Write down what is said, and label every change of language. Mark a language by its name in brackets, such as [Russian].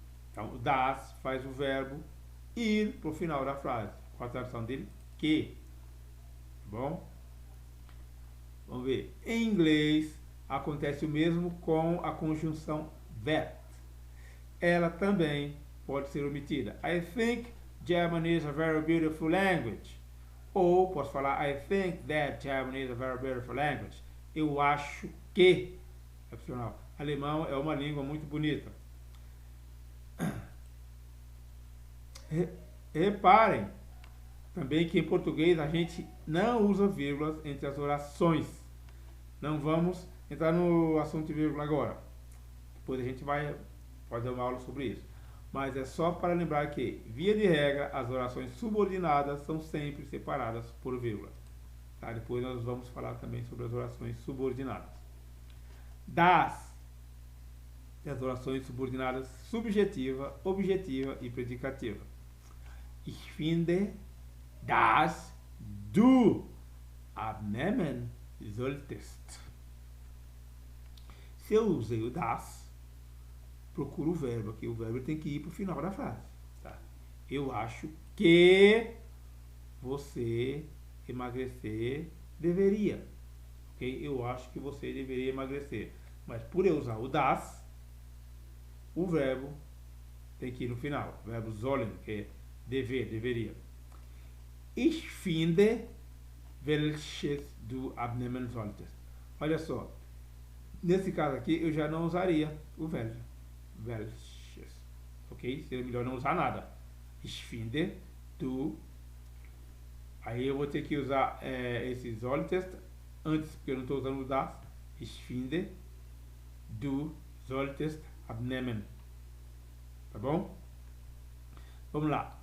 [Portuguese] Então, o das faz o verbo ir para o final da frase. Qual a tradução dele? Que. Tá bom? Vamos ver. Em inglês, acontece o mesmo com a conjunção that. Ela também pode ser omitida. [English] I think German is a very beautiful language. [Portuguese] Ou posso falar [English] I think that German is a very beautiful language. [Portuguese] Eu acho que, é opcional, alemão é uma língua muito bonita. Reparem também que em português a gente não usa vírgulas entre as orações. Não vamos entrar no assunto de vírgula agora. Depois a gente vai fazer uma aula sobre isso. Mas é só para lembrar que, via de regra, as orações subordinadas são sempre separadas por vírgula. Tá? Depois nós vamos falar também sobre as orações subordinadas. Das as orações subordinadas subjetiva, objetiva e predicativa. [German] Ich finde, dass du abnehmen solltest. [Portuguese] Se eu usei o das, procuro o verbo aqui. O verbo tem que ir para o final da frase. Tá? Eu acho que você emagrecer deveria. Okay? Eu acho que você deveria emagrecer. Mas por eu usar o das, o verbo tem que ir no final. O verbo sollen, que é dever, deveria. [German] Ich finde, welches du abnehmen solltest. [Portuguese] Olha só. Nesse caso aqui, eu já não usaria o welches. Ok? Seria melhor não usar nada. [German] Ich finde, du. [Portuguese] Aí eu vou ter que usar esse solltest antes, porque eu não estou usando o das. [German] Ich finde, du solltest abnehmen. [Portuguese] Tá bom? Vamos lá.